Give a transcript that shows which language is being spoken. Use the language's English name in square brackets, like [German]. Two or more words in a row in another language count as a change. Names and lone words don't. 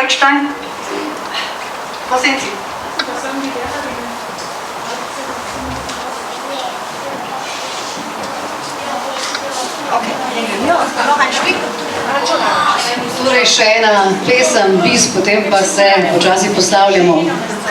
[German] sein? Wo sind Sie? Okay, noch ein Stück. [Slovenian] Torej še ena pesem, bis, potem pa se počasi postavljamo